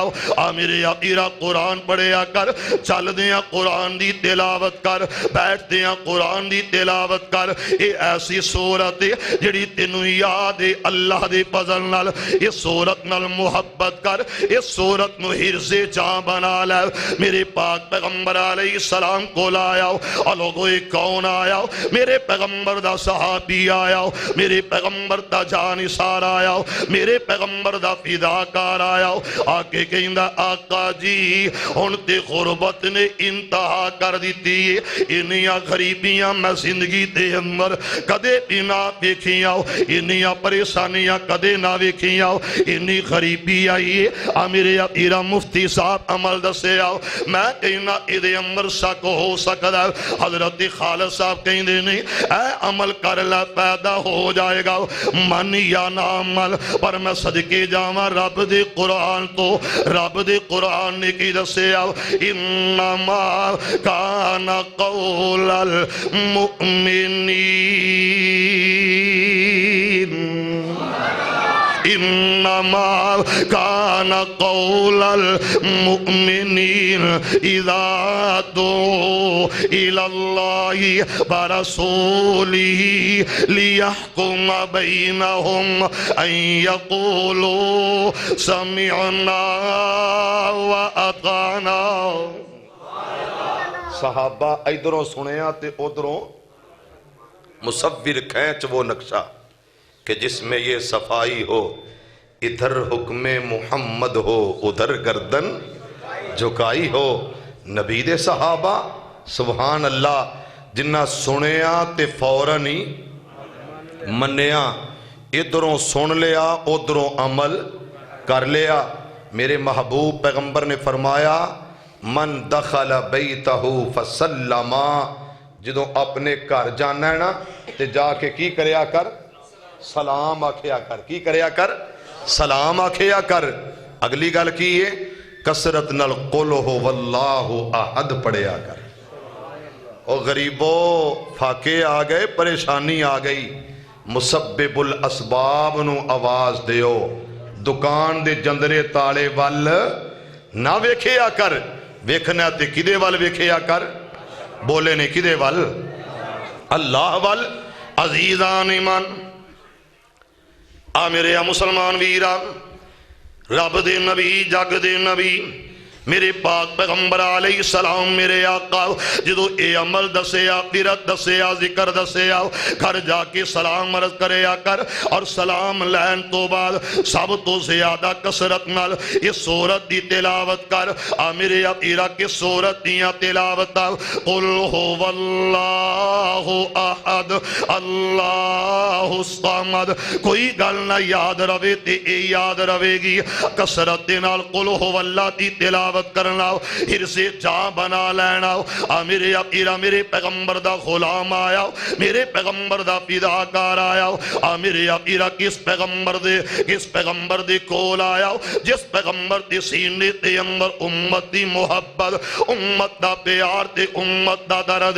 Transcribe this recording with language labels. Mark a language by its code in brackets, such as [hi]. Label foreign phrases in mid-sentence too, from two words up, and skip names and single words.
[pa] میرے آقا قرآن پڑھیا کر چل دیاں قرآن دی تلاوت کر بیٹھ دیاں قرآن دی تلاوت کر. اے ایسی صورت جڑی تینوں یاد ہے اللہ دے فضل نال. اس صورت نال محبت کر اس صورت نو حرز جاں بنا لے. میرے پاک پیغمبر [ar] علیہ السلام [pa] کو لایا لوگو کون آیا؟ میرے پیغمبر دا صحابی آیا میرے پیغمبر دا جانثار آیا میرے پیغمبر دا فداکار آیا. آکے کہندا آقا جی ہن تے غربت نے انتہا کر دیتی ہے. انہیاں غریبیاں میں زندگی دے اندر کدے بھی نہ ویکھیاں. انہیاں پریشانیاں کدے نہ ویکھیاں. انی غریبی آئی ہے. میرے آقا مفتی صاحب عمل دسے آؤ. میں کہنا ادھے اندر شک ہو سکتا ہے. حضرت خالد صاحب کہندے نہیں اے عمل کر لے پیدا ہو جائے گا من یا نہ عمل. پر میں صدقے جاواں رب دے قرآن تو رب دے قرآن نے کی دسے آؤ [ar] انما کان قول المؤمنین انما کان قول المؤمنین اذا دعوا الی اللہ ورسولہ لیحکم بینہم ان یقولوا سمعنا وأطعنا. [pa] صحابہ ادھروں سنیا تے ادھروں مصور کھینچ [ur] وہ نقشہ کہ جس میں یہ صفائی ہو، ادھر حکم محمد ہو ادھر گردن جھکائی ہو. [pa] نبی دے صحابہ [ar] سبحان اللہ [pa] جنہ سنیا تے فوراً ہی منیا، ادھروں سن لیا ادھروں عمل کر لیا. میرے محبوب پیغمبر نے فرمایا [ar] من دخل بیتہ فسلم، [pa] جدوں اپنے گھر جانا ہے نا تے جا کے کی کریا کر؟ سلام آکھیا کر. کی کریا کر؟ سلام آکھیا کر. اگلی گل کی ہے کثرت نال [ar] قل ہو واللہ احد [pa] پڑھیا کر. او غریبو فاقے آ گئے، پریشانی آ گئی، [ar] مسبب الاسباب [pa] نو آواز دیو، دکان دے جندرے تالے وال نہ ویکھیا کر. ویکھنا تے کدے وال ویکھیا کر؟ بولے نے کدے وال؟ اللہ وال. عزیزان ایمان آ میرے مسلمان ویران، رب دے نبی جگ دے نبی میرے پاک پیغمبر [ar] علیہ السلام [pa] میرے آقا جدو اے عمل دسیا، قرت دسیا، ذکر دسیا، گھر جا کے سلام عرض کریا کر. اور سلام لین تو بعد سب تو زیادہ کثرت نال یہ سورت دی تلاوت کر. میرے آقا کے سورت دیاں تلاوت [ar] قل هو اللہ احد اللہ الصمد. [pa] کوئی گل نہ یاد روے تے اے یاد روے گی کثرت نال [ar] قل هو اللہ [pa] دی تلاوت کرنا، پھر سے جا بنا لینا. میرے آقا میرے پیغمبر دا غلام آیا، میرے پیغمبر دا فداکار آیا. میرے آقا کس پیغمبر دے کول آیا جس پیغمبر دے سینے تے اندر امت دی محبت، امت دا پیار تے امت دا درد.